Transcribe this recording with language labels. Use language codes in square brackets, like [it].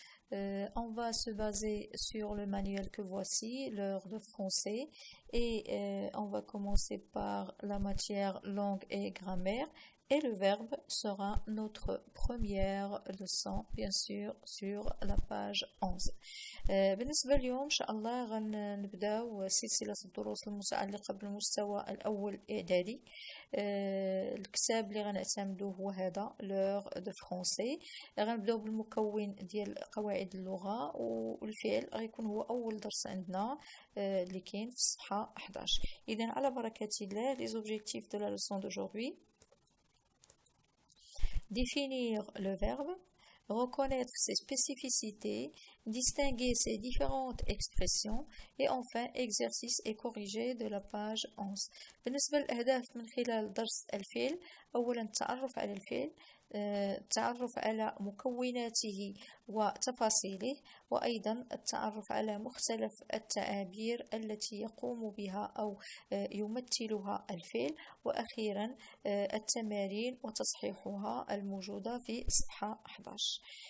[fr] On va se baser sur le manuel que voici, l'heure de français, et on va commencer par la matière langue et grammaire. Et le verbe sera notre première leçon, bien sûr, sur la page 11. [ar] بالنسبة اليوم إن شاء الله غنبداو سلسلة الدروس المتعلقة بالمستوى الأول إعدادي. الكتاب اللي غنعتمدوه هو هذا لور دو فرونسي. غنبداو بالمكون ديال قواعد اللغة، والفعل غيكون هو أول درس عندنا اللي كاين في الصفحة 11. [fr] إذن على بركة الله les objectifs de la leçon d'aujourd'hui. Définir le verbe, reconnaître ses spécificités, distinguer ses différentes expressions et enfin exercice et corrigé de la page 11. [ar] بالنسبة للأهداف من خلال درس الفعل، أولا التعرف على الفعل، التعرف على مكوناته وتفاصيله، وأيضا التعرف على مختلف التعابير التي يقوم بها أو يمثلها الفعل، وأخيرا التمارين وتصحيحها الموجودة في صفحة 11.